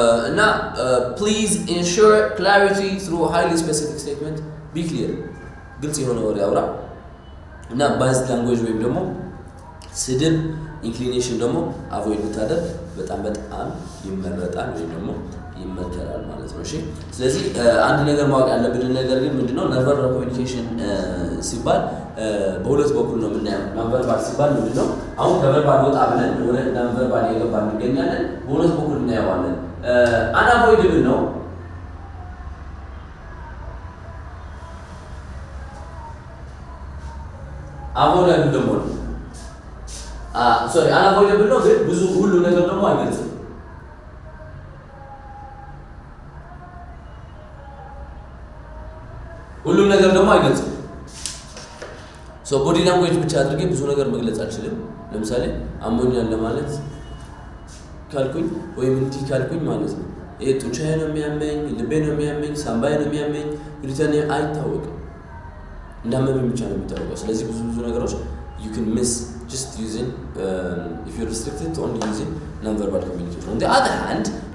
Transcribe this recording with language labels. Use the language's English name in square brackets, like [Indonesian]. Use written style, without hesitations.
[English] እና please ensure clarity through a highly specific statement. Be clear. [Amharic] ግልጽ የሆነ ወሬ አውራ እና ባዝ ላንጉዌጅ ወይም ደግሞ ስድብ ኢንክሊኔሽን ደግሞ አቮይድ ብታደርግ በጣም ይመረጣል ወይም ደግሞ ይመከራል ማለት ነው። እሺ ስለዚህ አንድ ነገር ማወቅ ያለብን ነገር ግን ምንድነው non-verbal communication ሲባል በሁለት በኩል ነው የምናየው። non-verbal ሲባል ምንድነው? አሁን ከቨርባል ወጣ ብለን ወደ non-verbal የገባን እንገኛለን። በሁለት በኩል እናየዋለን። unavoidable ነው avoidable ደግሞ ነው። unavoidable ነው ግን ብዙ ሁሉ ነገር ደግሞ አይገልጽም። ሁሉም ነገር ደግሞ አይገልጽም። ሶ ቦዲ ላንጉዌጅ ብቻ አድርጌ ብዙ ነገር መግለጽ አልችልም ለምሳሌ አሞኛል ለማለት ካልኩኝ ወይ ምን ካልኩኝ ማለት ነው ጡንቻዬ ነው የሚያመኝ ልቤ ነው የሚያመኝ ሳምባዬ ነው የሚያመኝ ግሪተኔ አይታወቅም እንዳመመኝ ብቻ ነው የሚታወቀው ስለዚህ ብዙ ነገሮች [English] you can miss just using if you're restricted to only using non-verbal communication on the other hand